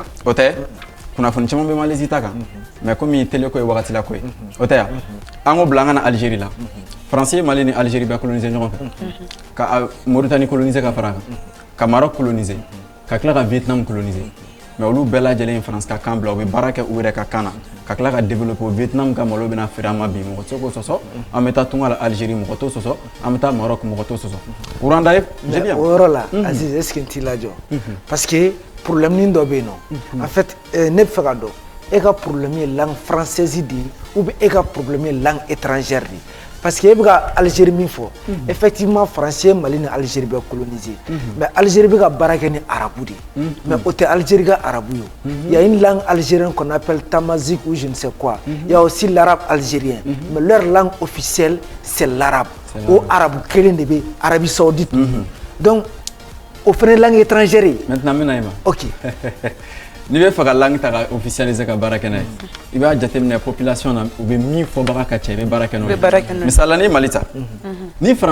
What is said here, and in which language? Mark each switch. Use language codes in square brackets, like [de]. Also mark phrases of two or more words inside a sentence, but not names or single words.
[bm] o tɛ kunnafoni caman bɛ Malaisie ta kan mais komi télé ko ye wagati la ko ye o tɛ yan an ko bila an ka na Algérie la Français ye Mali ni Algérie bɛɛ colonisé ɲɔgɔn fɛ ka Mauritanie colonisé ka fara a kan ka Maroc colonisé ka tila ka Vietnam colonisé mais olu bɛɛ lajɛlen ye France ka kan bila u bɛ baara kɛ u yɛrɛ ka kan na ka tila ka développer o Vietnam ka malo bɛna feere an ma bi mɔgɔ tɛ se k'o sɔsɔ an bɛ taa tunga la Algérie mɔgɔ t'o sɔsɔ an bɛ taa Maroc mɔgɔ t'o sɔsɔ Rwanda ye jeli yan o yɔrɔ la Aziz [fr] est ce que [bm] n t'i lajɔ parce que problème nin dɔ bɛ yen nɔ [fr] en fait [bm] ne bɛ fɛ ka dɔn e ka problème ye [fr] langue française [bm] de ye ou bien e ka problème ye [fr] langue étrangère [bm] de ye parce que e bɛ ka Algérie min fɔ effectivement français Mali ni Algérie bɛ colonisé mais Algérie bɛ ka baara kɛ ni arabu de ye mais o tɛ Algérie ka arabu ye [fr] il y a une langue algérienne qu'on appelle tamazique ou je ne sais quoi il y a aussi l'arabe algérien mais leur langue officielle c'est l'arabe [bm] o arabu kelen de bɛ Arabie Saoudite donc o fana ye [fr] langue étrangère [bm] ye maintenant n bɛna i ma ok n'i bɛ fɛ ka langue ta ka officialiser ka baara kɛ n'a ye i b'a jateminɛ population na u bɛ min fɔbaga ka ca i bɛ baara kɛ n'o ye misali la n'i ye Mali ta ni français